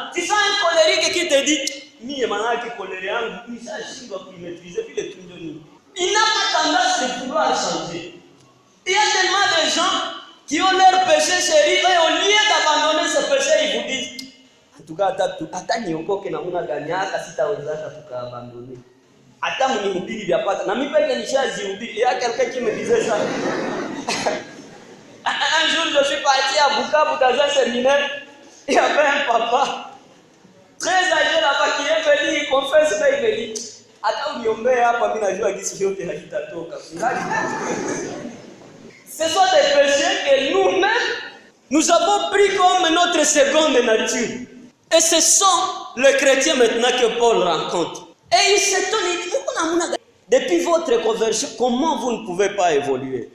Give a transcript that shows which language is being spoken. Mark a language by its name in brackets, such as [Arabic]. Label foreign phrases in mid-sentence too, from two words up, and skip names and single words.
[French] Tu sens un colérique qui te dit, il n'a pas tendance de vouloir changer. Il y a tellement de gens qui ont leur péché chéri, et au lieu d'abandonner ce péché, ils vous disent, en tout cas, [Swahili] hata niokoke na una ganyaka sitawezaka tukaabandonner. Hata mnihubiri vya pata. Na mimi peke nishazihubiri. [French] Il y a quelqu'un qui me disait ça. Un jour, je suis parti à Bukavu dans un séminaire. Il y avait un papa très âgé là-bas qui est venu, il confesse, mais il me dit, [Swahili] hata uniombee hapa mimi najua gisi yote hakitatoka. [French] Ce sont des péchés que nous-mêmes, nous avons pris comme notre seconde nature. Et ce sont les chrétiens maintenant que Paul rencontre. Et il s'étonne, il dit, depuis votre conversion, comment vous ne pouvez pas évoluer?